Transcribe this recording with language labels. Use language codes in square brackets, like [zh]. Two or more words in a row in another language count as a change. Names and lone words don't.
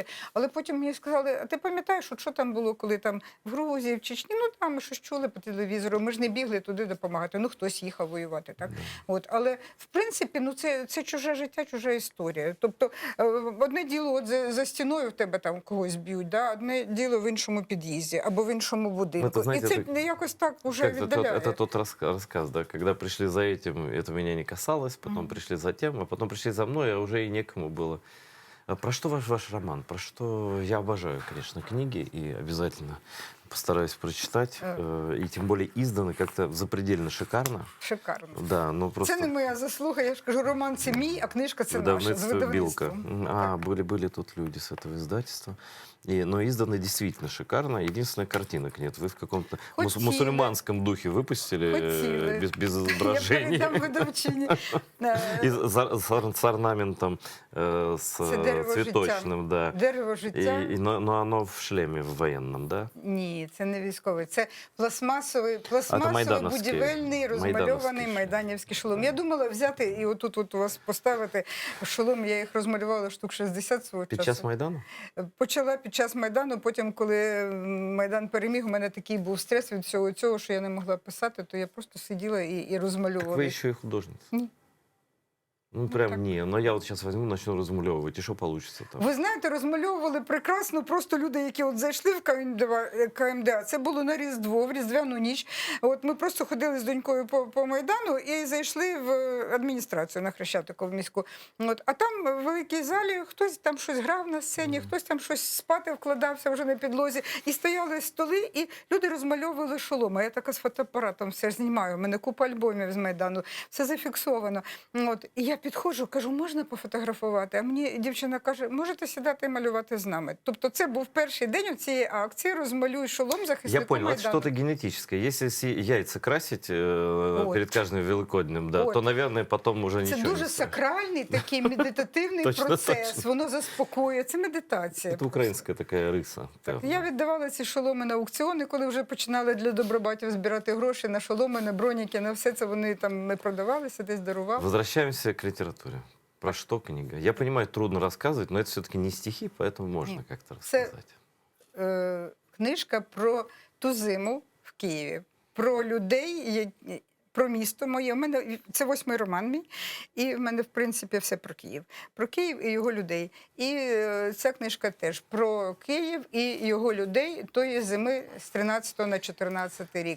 [uk] Але потім мені сказали, а ти пам'ятаєш, от що там було, коли там в Грузії, в Чечні, ну там ми щось чули по телевізору, ми ж не бігли туди допомагати, ну хтось їхав воювати, так? От, але, в принципі, ну це чуже життя, чужа історія. Тобто, одне діло, от за стіною в тебе там когось б'ють, да? Одне діло в іншому під'їзді або в іншому будинку. Ну, знаєте, і це якось так уже віддаляє. [ru] Это тот рассказ, да, когда пришли за этим, это меня не касалось, потом пришли за тем, а потом пришли за мной, а уже и некому было. А про что ваш роман? Про что я обожаю, конечно, книги и обязательно постараюсь прочитать. И тем более изданы как-то запредельно шикарно. Шикарно. Да, ну просто... [uk] Це не моя заслуга, я ж кажу, роман це мій, а книжка це наша, з Видавництво «Билка». видавництвом. А, [ru] были тут люди с этого издательства. Но изданы действительно шикарно. Единственное, картинок нет. Вы в каком-то Хотели. мусульманском духе выпустили, Хотели. без изображений. [uk] Я передам видавчині. [ru] И с орнаментом, с [uk] Це дерево [ru] цветочным, да. [uk] Дерево життя. [ru] Но оно в шлеме в военном, да? [uk] Ні, це не військовий. Це пластмасовий майдановський. будівельний, розмальований майданівський шолом. Я думала взяти і отут от у вас поставити шолом. Я їх розмалювала штук 60 свого часу. Під час Майдану? Почала під час Майдану, потім, коли Майдан переміг, у мене такий був стрес від всього цього, що я не могла писати, то я просто сиділа і розмальовувала. [ru] Так вы еще и художница. [uk] Ні. [ru] Ну, прям так. не. Но я вот сейчас возьму, начну размалевывать. И что получится там? [uk] Ви знаєте, розмальовували прекрасно просто люди, які от зайшли в КМДА. Це було на Різдво, в Різдвяну ніч. От ми просто ходили з донькою по Майдану і зайшли в адміністрацію на Хрещатику в міську. От, а там в великій залі хтось там щось грав на сцені, хтось там щось спати вкладався вже на підлозі. І стояли столи, і люди розмальовували шоломи. Я така з фотоапаратом все знімаю. У мене купа альбомів з Майдану. Все зафіксовано. От, і я підходжу, кажу, можна пофотографувати? А мені дівчина каже, можете сідати і малювати з нами. Тобто це був перший день цієї акції «Розмалюй шолом захиснику [ru] Я понял, это [uk] Майдану». [ru] что-то генетическое. Если яйца красить Вот. перед каждым Великоднем, да, Вот. то, наверное, потом уже [uk] Це [ru] ничего [uk] дуже [ru] не страшно. [uk] сакральний такий медитативний [ru] Точно, [uk] процес. [ru] точно. [uk] Воно заспокоює. Це медитація. [ru] Это украинская такая рыса. [uk] Так, я віддавала ці шоломи на аукціони, коли вже починали для добробатів збирати гроші на шоломи, на броніки, на все це вони там ми продавалися, десь дарували. [ru] Возвращаемся к литературе. Про что книга? Я понимаю, трудно рассказывать, но это все-таки не стихи, поэтому можно Нет. как-то [uk] Це- [ru] рассказать. [uk] Книжка про ту зиму в Києві, про людей, про місто моє. У мене це 8-й роман мій, і в мене, в принципі, все про Київ. Про Київ і його людей. І ця книжка теж про Київ і його людей тої зими з 13 на 14 рік.